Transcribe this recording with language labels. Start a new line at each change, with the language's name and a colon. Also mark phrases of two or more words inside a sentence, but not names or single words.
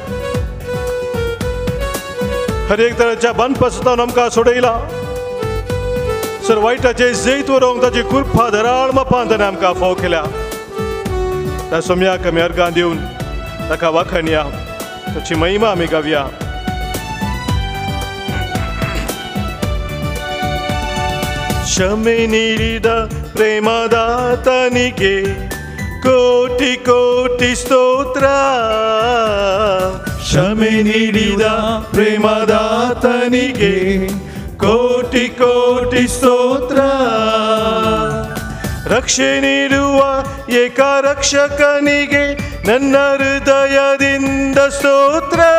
Konkani: हर एक तराच्या बांदपासून आमकां सोडयला सर वायटाचे जैत व्हरोंक ताची कृपा धराळ मापान ताणें आमकां फाव केल्या त्या सोम्याक आमी अर्गां दिवन ताका वाखणया ताची महिमा आमी गावया
Kannada: ಕ್ಷಮೆ ನೀಡಿದ ಪ್ರೇಮದಾತನಿಗೆ ಕೋಟಿ ಕೋಟಿ ಸ್ತೋತ್ರ ಕ್ಷಮೆ ನೀಡಿದ ಪ್ರೇಮದಾತನಿಗೆ ಕೋಟಿ ಕೋಟಿ ಸ್ತೋತ್ರ ರಕ್ಷೆ ನೀಡುವ ಏಕ ರಕ್ಷಕನಿಗೆ ನನ್ನ ಹೃದಯದಿಂದ ಸ್ತೋತ್ರ